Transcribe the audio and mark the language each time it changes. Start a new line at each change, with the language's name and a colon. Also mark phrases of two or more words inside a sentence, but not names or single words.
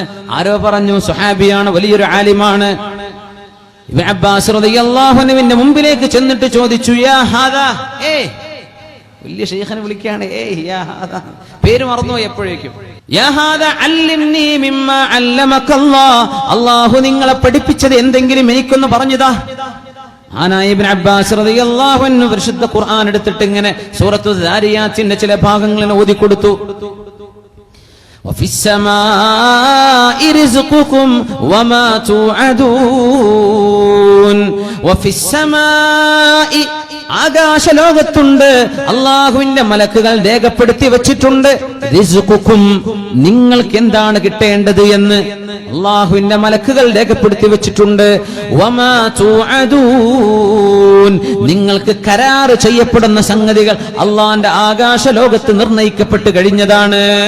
Malayalam: ആരോ പറഞ്ഞു സ്വഹാബിയാണ്, വലിയൊരു ആലിമാണ്. ഇബ്നു അബ്ബാസ് റളിയല്ലാഹു അൻഹുവിന്റെ മുമ്പിലേക്ക് ചെന്നിട്ട് ചോദിച്ചു,
Arabic: يا هذا,
Malayalam: വലിയ ശൈഖനെ വിളിക്കുകയാണ്,
Arabic: يا هذا,
Malayalam: പേര് മറന്നുപോയി എപ്പോഴേക്കും.
Arabic: يا هذا علمني مما علمك الله,
Malayalam: അല്ലാഹു നിങ്ങളെ പഠിപ്പിച്ചത് എന്തെങ്കിലും എനിക്കൊന്ന് പറഞ്ഞുതാ. ആനായ ഇബ്നു അബ്ബാസ്
Arabic: رضي الله عنه
Malayalam: പരിശുദ്ധ ഖുർആൻ എടുത്തിട്ട് ഇങ്ങനെ സൂറത്തു ദാരിയാത്തിന്റെ ചില ഭാഗങ്ങൾ ഓതി കൊടുത്തു.
Arabic: وَفِي رِزْقُكُمْ وَمَا تُوعَدُونَ وَفِي السَّمَاءِ
Malayalam: ആകാശലോകത്തുണ്ട് അള്ളാഹുവിന്റെ മലക്കുകൾ രേഖപ്പെടുത്തി വെച്ചിട്ടുണ്ട്. റിസ്ഖുക്കും, നിങ്ങൾക്ക് എന്താണ് കിട്ടേണ്ടത് എന്ന് അള്ളാഹുവിന്റെ മലക്കുകൾ രേഖപ്പെടുത്തി വെച്ചിട്ടുണ്ട്.
Arabic: وما توعدون,
Malayalam: നിങ്ങൾക്ക് കരാറ് ചെയ്യപ്പെടുന്ന സംഗതികൾ അള്ളാഹിന്റെ ആകാശലോകത്ത് നിർണയിക്കപ്പെട്ട് കഴിഞ്ഞതാണ്.